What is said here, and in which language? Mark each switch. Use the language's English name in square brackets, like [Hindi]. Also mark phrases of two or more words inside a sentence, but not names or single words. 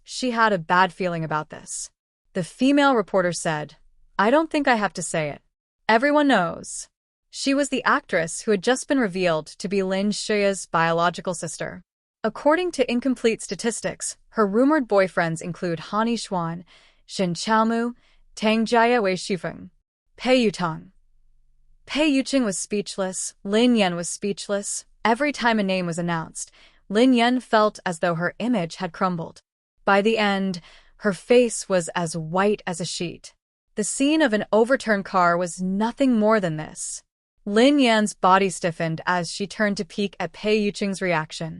[English] She had a bad feeling about this. The female reporter said, I don't think I have to say it. Everyone knows. She was the actress who had just been revealed to be Lin Shuya's biological sister. According to incomplete statistics, her rumored boyfriends include Han Yishuan, Shen Chaomu, Tang Jia Wei Shufeng, Pei Yutong. Pei Yucheng was speechless. Lin Yan was speechless. Every time a name was announced, Lin Yan felt as though her image had crumbled. By the end, her face was as white as a sheet. The scene of an overturned car was nothing more than this. Lin Yan's body stiffened as she turned to peek at Pei Yucheng's reaction.